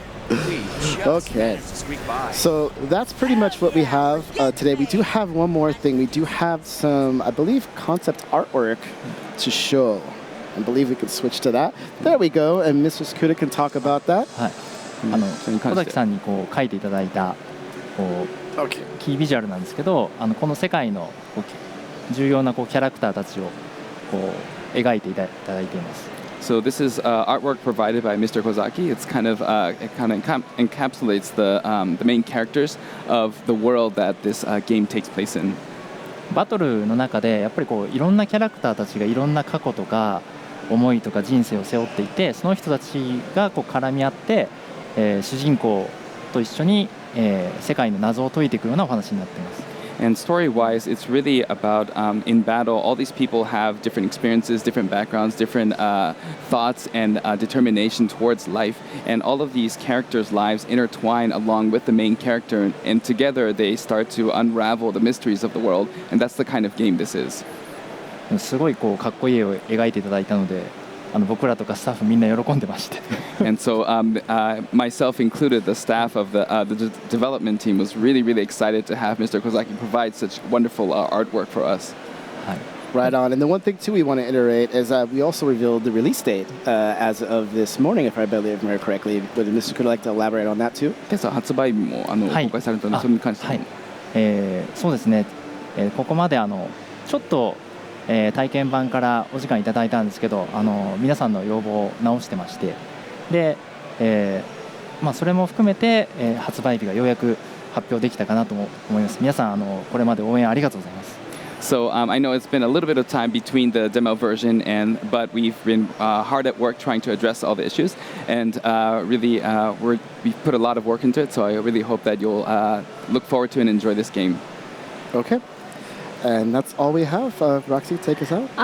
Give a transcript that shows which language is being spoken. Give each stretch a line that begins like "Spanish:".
English: Okay, so that's pretty much what we have today. We do have one more thing. We do have some, I believe, concept artwork to show. I believe we could switch to that. There we go, and Mr. Skuda can talk about that.
Japanese: 小崎さんにこう書いていただいたこうキービジュアルなんですけどこの世界のこう重要なこうキャラクターたちをこう描いていただいています。
English: So this is artwork provided by Mr. Kozaki. It's kind of encapsulates the main characters of the world that this game takes place in.
Japanese: バトルの中でやっぱりこういろんなキャラクターたちがいろんな過去とか思いとか人生を背負っていてその人たちがこう絡み合って、主人公と一緒に、世界の謎を解いていくようなお話になっています。
English: And story-wise, it's really about in battle, all these people have different experiences, different backgrounds, different thoughts and determination towards life. And all of these characters' lives intertwine along with the main character. And together they start to unravel the mysteries of the world. And that's the kind of game this is.
Japanese: すごいこうかっこいい絵を描いていただいたので僕らとかスタッフみんな喜んでまして。
English: And so myself included, the staff of the development team was really, really excited to have Mr. Kozaki provide such wonderful artwork for us. Right on. And the one thing, too, we want to iterate is we also revealed the release date as of this morning, if I believe correctly. Would Mr. Kuda like to elaborate on that, too?
Japanese: 今朝発売日も公開されたので、それに関しても。そうですね。ここまでちょっと、体験版からお時間いただいたんですけど、皆さんの要望を直してまして、で、それも含めて、発売日がようやく発表できたかなと思います。皆さんこれまで応援ありがとうございます。
English: So I know it's been a little bit of time between the demo version but we've been hard at work trying to address all the issues, and really we've put a lot of work into it. So I really hope that you'll look forward to and enjoy this game. Okay. And that's all we have. Roxy, take us out.